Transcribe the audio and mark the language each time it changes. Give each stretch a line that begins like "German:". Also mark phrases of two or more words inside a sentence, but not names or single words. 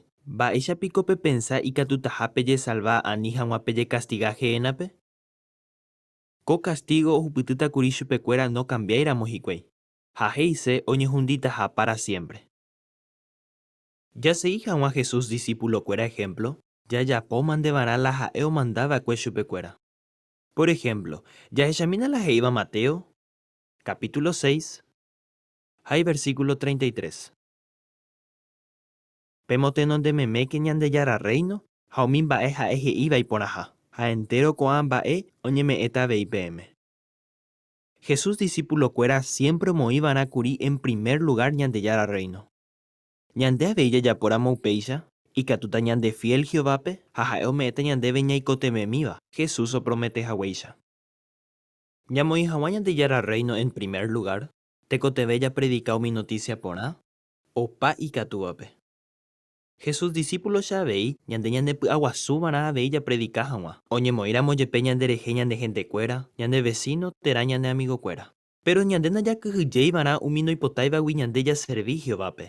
Guarani: Mba'éichapiko pepensa ikatutahápe jesalva ani hag̃uápe jecastiga he'énape? Ko castigo ohupytýtakuri chupekuéra nocambiáiramo hikuái. Ha he'ise oñehunditaha
Spanish: para siempre.
Guarani: Jase'i hag̃ua Jesús discípulokuéra ejemplo, jajapo mandevarã la ha'e omandava'ekue chupekuéra.
Spanish: Por ejemplo,
Guarani: jahechamína la he'íva Mateo, capítulo 6, hay versículo 33. Pemotenondememéke Ñandejára reino, ha umi mba'e ha'e he'íva iporãha, ha entero ko'ã mba'e oñeme'ẽta avei peẽme. Jesús discípulokuéra siempre omoĩvarãkuri
Spanish: en primer lugar
Guarani: Ñandejára reino. Ñande avei jajapóramo upéicha, ikatúta ñande fiel Jehovápe, ha ha'e ome'ẽta ñandéve ñaikotememíva, Jesús oprometehaguéicha. Ñamoĩ hag̃ua Ñandejára reino
Spanish: en primer lugar,
Guarani: tekotevẽ japredika umi noticia porã, opa ikatúvape. Jesús discípulos avei ñande ñandepy'aguasúvarã avei japredika hag̃ua. Oñemoĩramo jepe ñanderehe ñandehentékuéra, ñande vecino térã ñande amigokuéra. Pero ñande ndajakyhyjéivarã umi noipotáivagui ñande jaservi Jehovápe.